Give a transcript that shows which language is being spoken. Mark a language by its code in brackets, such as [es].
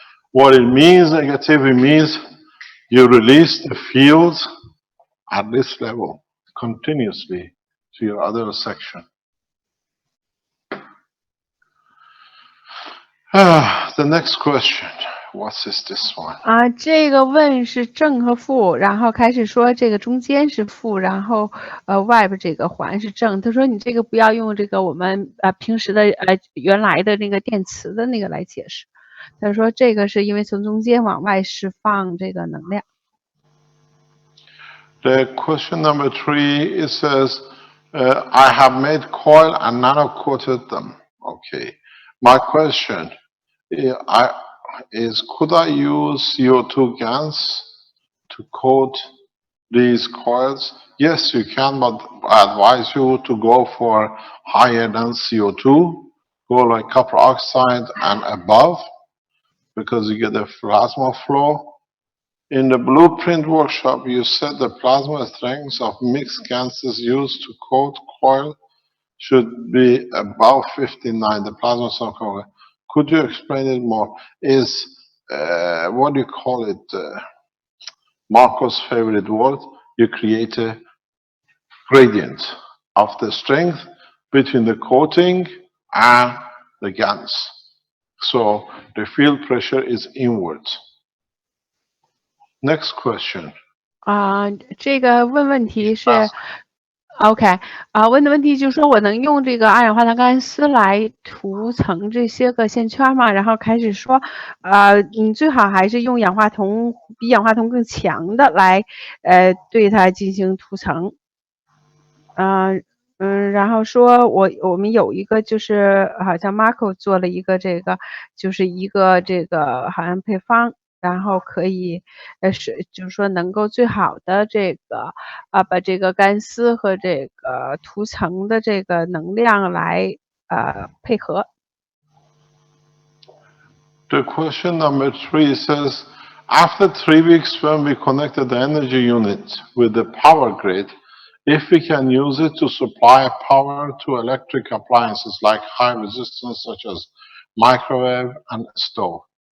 [en] What it means, negative, it means you release the fields at this level continuously to your other section. The next question, what is this one? [zh] 这个问是正和负，然后开始说这个中间是负，然后外边这个环是正。他说你这个不要用这个我们平时的原来的那个电磁的那个来解释。他说这个是因为从中间往外释放这个能量。 [en] The question number 3, it says, I have made coil and nano coated them. Okay. My question is, could I use CO2 gas to coat these coils? Yes, you can, but I advise you to go for higher than CO2, go like copper oxide and above, because you get a plasma flow. In the blueprint workshop, you said the plasma strength of mixed gases used to coat coil should be above 59, the plasma circle. Could you explain it more? Is, what do you call it, Marco's favorite word? You create a gradient of the strength between the coating and the GaNs. So the field pressure is inwards. Next question. [zh] 这个问题是 OK 问的问题就是说我能用这个二氧化碳钢丝来涂层这些个线圈吗？然后开始说你最好还是用氧化铜比氧化铜更强的来对它进行涂层。然后说我们有一个就是好像 Marco 做了一个这个就是一个这个好像配方。然后可以就是说能够最好的这个把这个干丝和这个涂层的这个能量来配合。 [en] The question number 3 says, after 3 weeks when we connected the energy unit with the power grid, if we can use it to supply power to electric appliances like high resistance such as microwave and stove.